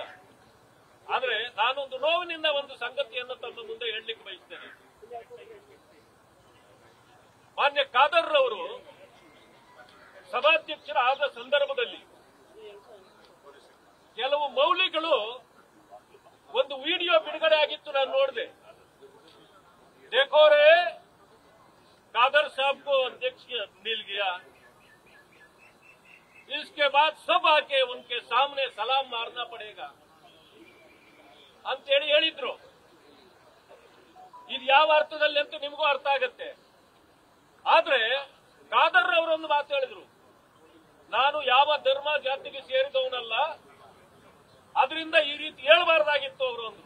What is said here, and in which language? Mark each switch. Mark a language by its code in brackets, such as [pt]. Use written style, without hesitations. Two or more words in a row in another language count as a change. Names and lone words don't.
[kn] ಆದ್ರೆ ನಾನೊಂದು ನೋವಿನಿಂದ ಒಂದು ಸಂಗತಿಯನ್ನು ತಮ್ಮ ಮುಂದೆ ಹೇಳಲಿಕ್ಕೆ ಬಯಸ್ತೇನೆ. ಮಾನ್ಯ ಖಾದರ್ ಅವರು ಸಭಾಧ್ಯಕ್ಷರಾದ ಸಂದರ್ಭದಲ್ಲಿ ಕೆಲವು ಮೌಲ್ಯಗಳು ಒಂದು ವಿಡಿಯೋ ಬಿಡುಗಡೆ ಆಗಿತ್ತು, ನಾನು ನೋಡಿದೆ. [hi] देखो रे कादर साहब को अध्यक्ष मिल गया, इसके बाद सब आके उनके सामने सलाम मारना पड़ेगा [kn] ಅಂತೇಳಿ ಹೇಳಿದ್ರು. ಇದು ಯಾವ ಅರ್ಥದಲ್ಲಿ ಅಂತ ನಿಮಗೂ ಅರ್ಥ ಆಗತ್ತೆ. ಆದ್ರೆ ಖಾದರ್ ಅವರೊಂದು ಮಾತು ಹೇಳಿದ್ರು, ನಾನು ಯಾವ ಧರ್ಮ ಜಾತಿಗೆ ಸೇರಿದವನಲ್ಲ, ಅದರಿಂದ ಈ ರೀತಿ ಹೇಳಬಾರ್ದಾಗಿತ್ತು ಅವರು ಅಂದ್ರು.